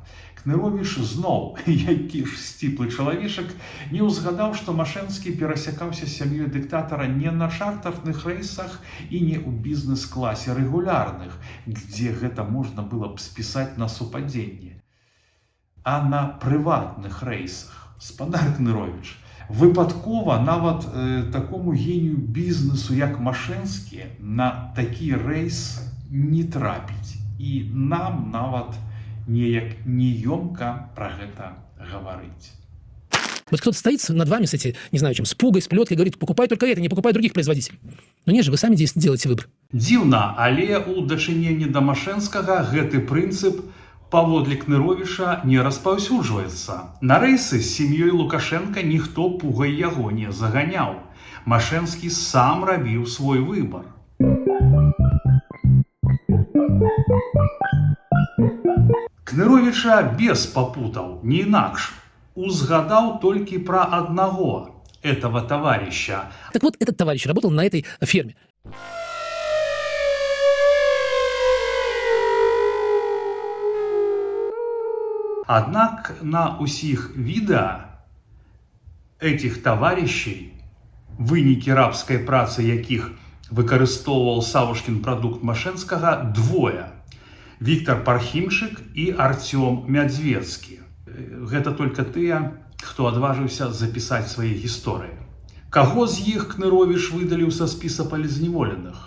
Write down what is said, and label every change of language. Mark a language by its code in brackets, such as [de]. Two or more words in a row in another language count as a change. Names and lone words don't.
[be] Кныровіч зноў, які ж сціплы чалавечак, не ўзгадаў, што Машэнскі перасякаўся з сям'ёй дыктатара не на чартарных рэйсах і не ў бізнес-класе рэгулярных, дзе гэта можна было б спісаць на супадзенне, а на прыватных рэйсах. Спадар Кныровіч, выпадкова нават такому генію бізнесу, як Машэнскі, на такі рэйс не трапіць. І нам нават неяк неёмка пра гэта гаварыць. [ru] Вот кто-то стоит над вами с этой, не знаю чем, с пугой, с плеткой, говорит, покупай только это, не покупай других производителей. Но нет же, вы сами делаете выбор. [be] Дзіўна, але ў дачыненні да Машэнскага гэты прынцып паводле Кныровіча не распаўсюджваецца. На рэйсы з сям'ёй Лукашенка ніхто пугай яго не заганяў. Машэнскі сам рабіў свой выбар. Кныровіча без папутаў, не інакш, узгадаў толькі пра аднаго [ru] этого товарища. Так вот, этот товарищ работал на этой ферме. [be] Аднак на усіх відэа [ru] этих товарищей, [be] вынікі рабскай працы якіх выкарыстоўваў Савушкін прадукт Машэнскага, двое. Віктор Пархімчык і Артём Мядзвецкі. Гэта толькі тыя, хто адважыўся запісаць свае гісторыі. Каго з іх Кныровіч выдаліў са спіса палізневоленых?